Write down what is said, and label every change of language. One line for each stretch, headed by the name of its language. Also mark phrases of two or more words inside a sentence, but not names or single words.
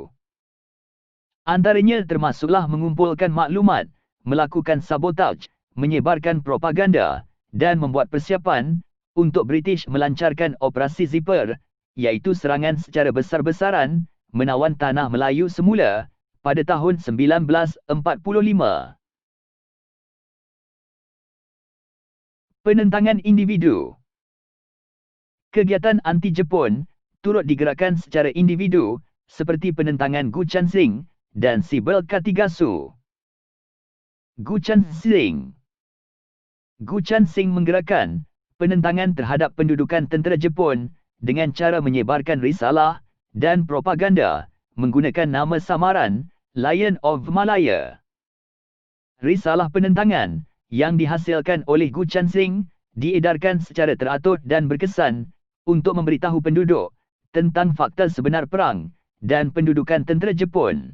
Malay: Antaranya termasuklah mengumpulkan maklumat, melakukan sabotaj, menyebarkan propaganda dan membuat persiapan untuk British melancarkan Operasi Zipper, iaitu serangan secara besar-besaran menawan Tanah Melayu semula pada tahun 1945. Penentangan individu. Kegiatan anti-Jepun turut digerakkan secara individu seperti penentangan Gu Chansing dan Sibel Katigasu. Gu Chansing. Gu Chansing menggerakkan penentangan terhadap pendudukan tentera Jepun dengan cara menyebarkan risalah dan propaganda menggunakan nama samaran Lion of Malaya. Risalah penentangan yang dihasilkan oleh Gu Chansing diedarkan secara teratur dan berkesan untuk memberitahu penduduk tentang fakta sebenar perang dan pendudukan tentera Jepun.